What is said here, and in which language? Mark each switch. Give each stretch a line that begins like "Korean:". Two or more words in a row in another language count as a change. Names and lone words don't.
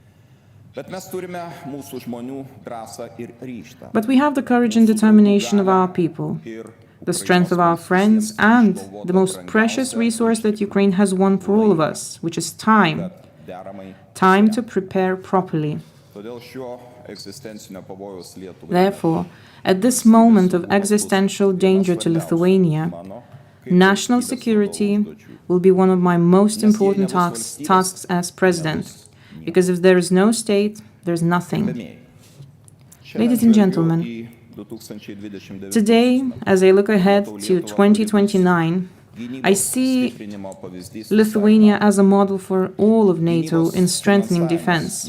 English: But we have the courage and determination of our people, the strength of our friends, and the most precious resource that Ukraine has won for all of us, which is time. Time to prepare properly.
Lithuanian: Todėl šiuo egzistencinio pavojaus Lietuvai
English: Therefore, at this moment of existential danger to Lithuania, national security will be one of my most important tasks as president, because if there is no state, there is nothing. Ladies and gentlemen, today, as I look ahead to 2029, I see Lithuania as a model for all of NATO in strengthening defense.